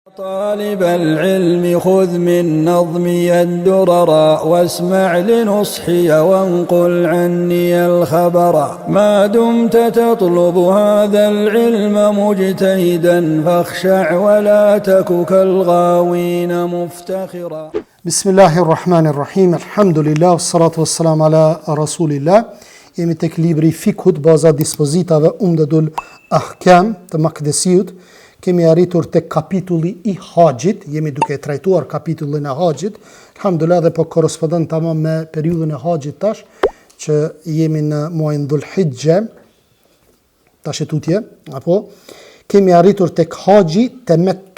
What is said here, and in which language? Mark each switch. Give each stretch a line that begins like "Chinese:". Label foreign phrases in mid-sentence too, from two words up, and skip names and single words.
Arabic: طالب العلم خذ من نظمي الدرر واسمع لنصحي وانقل عني الخبر ما دمت تطلب هذا العلم مجتهدا فاخشع ولا تك كالغاوين مفتخرا. بسم الله الرحمن الرحيم. الحمد لله والصلاة والسلام على رسول الله.
Albanian: Jemi tek libri Fikut, baza dispozitave Umdatul Ahkam të Makdesiut. Kemi arritur tek kapitulli i haxhit, jemi duke trajtuar kapitullin e haxhit. Alhamdulillah dhe po korrespondon tamam me periudhën e haxhit tash, që jemi në muajin Dhulhijja, tash e tutje, apo kemi arritur tek haxhi temettu.